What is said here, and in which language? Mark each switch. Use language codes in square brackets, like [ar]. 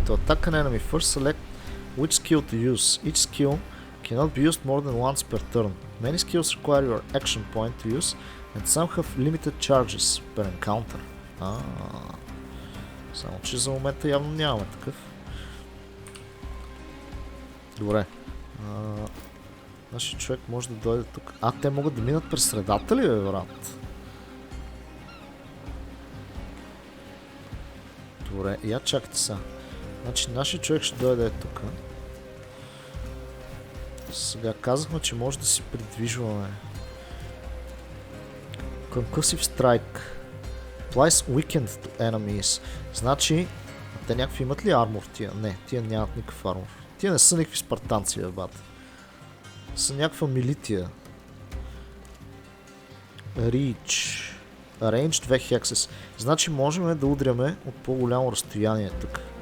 [en] To attack an enemy, first select which skill to use. Each skill cannot be used more than once per turn. Many skills require your action point to use, and some have limited charges per encounter. [bg] Само че за момента явно нямаме такъв. Добре. Нашия човек може да дойде тук. Те могат да минат през средата ли, бе, брат? Добре, я чакайте сега. Значи нашия човек ще дойде тук. Сега казахме, че може да си придвижваме. [en] Concussive Strike. Applies weakened to enemies. [bg] Значи, те някакви имат ли армор тия? Не, тия нямат никакъв армор. Тия не са никакви спартанци, бе, бат. Са някаква милития. [en] Reach. Range 2 hexes. [bg] Значи можем да удряме от по-голямо разстояние тук.